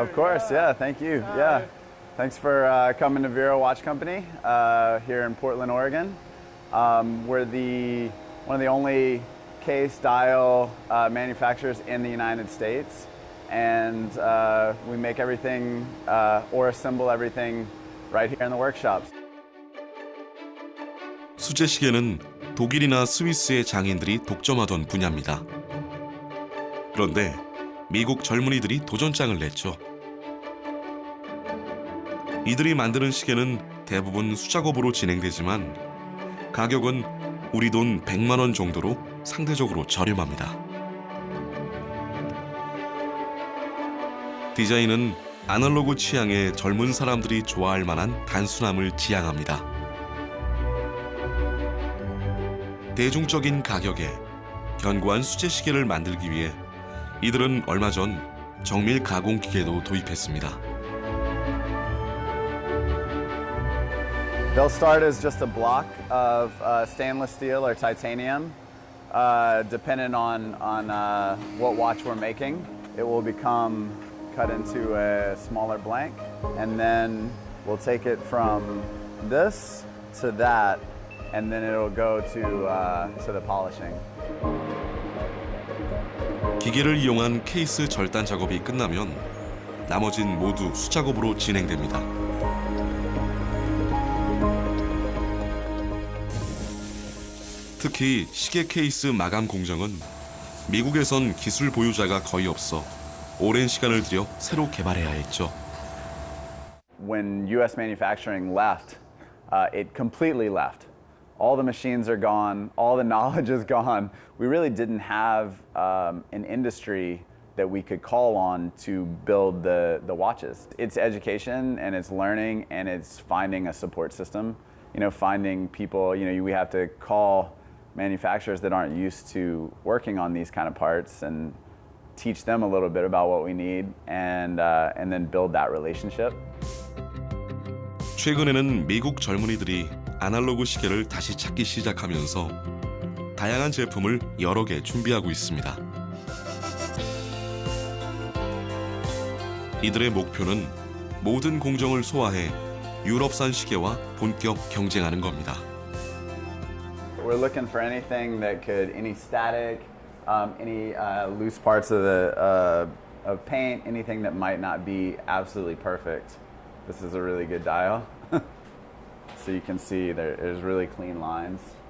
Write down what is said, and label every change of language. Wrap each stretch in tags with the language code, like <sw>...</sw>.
<en>Of course, yeah, thank you. Yeah. Thanks for coming to Vero Watch Company here in Portland, Oregon. We're one of the only K-style manufacturers in the United States. And we make everything or assemble everything right here in the workshops.</en> <ko>수제 시계는 독일이나 스위스의 장인들이 독점하던 분야입니다. 그런데 미국 젊은이들이 도전장을 냈죠. 이들이 만드는 시계는 대부분 수작업으로 진행되지만 가격은 우리 돈 100만 원 정도로 상대적으로 저렴합니다. 디자인은 아날로그 취향의 젊은 사람들이 좋아할 만한 단순함을 지향합니다. 대중적인 가격에 견고한 수제 시계를 만들기 위해 이들은 얼마 전 정밀 가공 기계도 도입했습니다.</ko> <en>They'll start as just a block of stainless steel or titanium, depending on what watch we're making. It will become cut into a smaller blank, and then we'll take it from this to that, and then it'll go to the polishing.</en> <ko>기계를 이용한 케이스 절단 작업이 끝나면 나머진 모두 수작업으로 진행됩니다. 특히 시계 케이스 마감 공정은 미국에선 기술 보유자가 거의 없어 오랜 시간을 들여 새로 개발해야 했죠.</ko> <en>When U.S. manufacturing left, it completely left. All the machines are gone, all the knowledge is gone. We really didn't have an industry that we could call on to build the watches. It's education and it's learning and it's finding a support system. You know, finding people, you know, we have to call manufacturers that aren't used to working on these kind of parts and teach them a little bit about what we need and then build that relationship.</en> <ko>최근에는 미국 젊은이들이 아날로그 시계를 다시 찾기 시작하면서 다양한 제품을 여러 개 준비하고 있습니다. 이들의 목표는 모든 공정을 소화해 유럽산 시계와 본격 경쟁하는 겁니다.</ko> <en>We're looking for anything that could, any static, any loose parts of of paint, anything that might not be absolutely perfect. This is a really good dial. So you can see there's really clean lines.</en>